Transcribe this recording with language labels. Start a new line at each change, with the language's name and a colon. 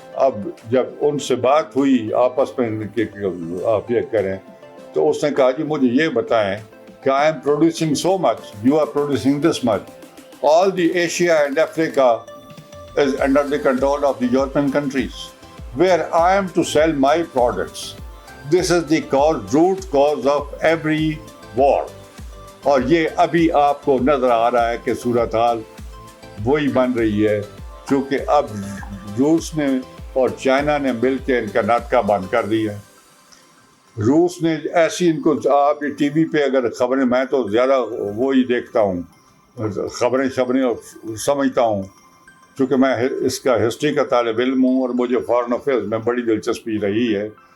Urdu: اب جب ان سے بات ہوئی آپس میں کہ آپ یہ کریں تو اس نے کہا جی مجھے یہ بتائیں کہ
English: I am producing so much, you are producing this much, all the Asia and Africa is under the control of the European countries, where I am to sell my products. This is the root cause of every war.
Urdu: اور یہ ابھی آپ کو نظر آ رہا ہے کہ صورتحال وہی بن رہی ہے, کیونکہ اب روس نے اور چائنا نے مل کے ان کا ناٹکا بند کر دیا. روس نے ایسی ان کو, آپ ٹی وی پہ اگر خبریں, میں تو زیادہ وہی دیکھتا ہوں, خبریں سمجھتا ہوں کیونکہ میں اس کا ہسٹری کا طالب علم ہوں اور مجھے فارن افیئرز میں بڑی دلچسپی رہی ہے.